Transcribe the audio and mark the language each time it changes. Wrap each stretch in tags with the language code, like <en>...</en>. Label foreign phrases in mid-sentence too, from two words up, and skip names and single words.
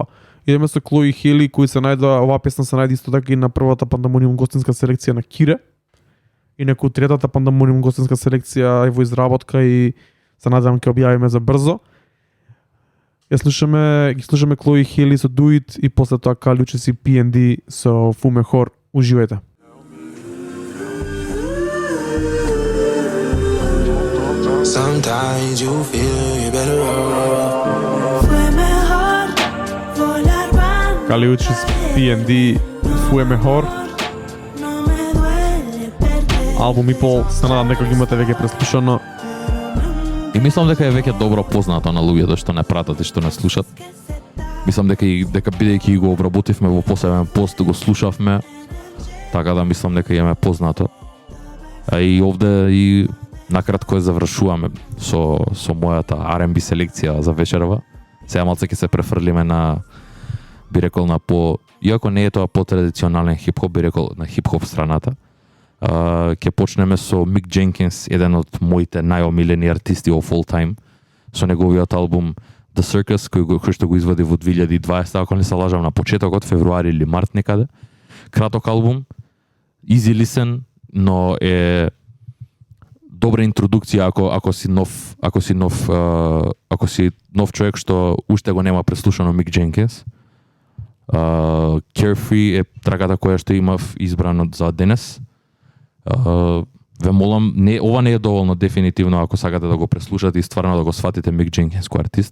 <mk>Идеме со Chloe и Halle, кои се најдоа, оваа песна се најде исто така и на првата Pandemonium гостинска селекција на Кире. И некој третата Pandemonium гостинска селекција е во изработка и се надевам ќе објавиме за брзо. Ги слушаме Chloe и Halle со Do It и после тоа Kali Uchis и PND со Fue Mejor. Уживајте.</mk> <en>Sometimes you feel you better off.</en> <mk>Kali Uchis, PND, Fue Mejor. Албум и пол, се надам дека ги имате веќе преслушано. И мислам дека е веќе добро познато на луѓето што не пратат и што не слушат. Мислам дека бидејќи го обработивме во посебен пост, го слушавме, така да мислам дека е познато. А и овде и накратко ја завршуваме со мојата R&B селекција за вечерва. Сега малце ќе се префрлиме на, би рекол, на иако не е тоа по-традиционален хип-хоп, би рекол на хип-хоп страната. Ќе почнеме со Mick Jenkins, еден од моите најомилени артисти</mk> <en>of all time,</en> <mk>со неговиот албум The Circus, кој што го извади во 2020, ако не се лажам, на почетокот февруари или март некаде. Краток албум,</mk> <en>easy listen,</en> <mk>но е добра интродукција ако си нов човек што уште го нема преслушано Мик Дженкинс. Carefree е траката која што имав избрано за денес. Ве молам, ова не е доволно дефинитивно ако сакате да го преслушате и стварно да го сватите Мик Дженкинс кој артист.</mk>